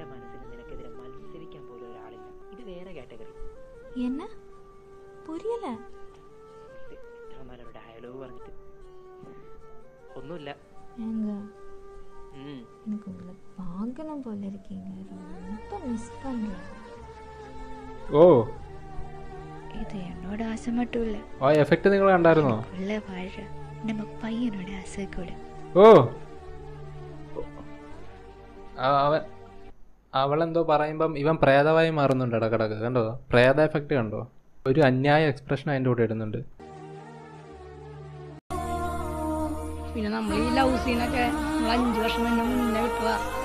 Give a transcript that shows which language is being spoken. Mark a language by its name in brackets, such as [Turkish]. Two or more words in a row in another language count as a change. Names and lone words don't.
[Malayalam] ഒന്നുമില്ല. ഓ, [Tamil] இது என்னோட ஆசை மட்டும் இல்ல. [Malayalam] ആ എഫക്റ്റ് നിങ്ങൾ കണ്ടായിരുന്നോ? [Tamil] உள்ள வாழ்ற நம்ம பையனோட ஆசை கூட. [Malayalam] ഓ, അവളെന്തോ പറയുമ്പം ഇവൻ പ്രേതമായി മാറുന്നുണ്ട് ഇടക്കിടക്ക്. കണ്ടോ? പ്രേത എഫക്റ്റ് കണ്ടോ? ഒരു അന്യായ എക്സ്പ്രഷൻ അതിൻ്റെ കൂടെ ഇടുന്നുണ്ട്. പിന്നെ നമ്മൾ ഈ ലവ് സീനൊക്കെ 5 വർഷം മുന്നേ വിട്ടതാ.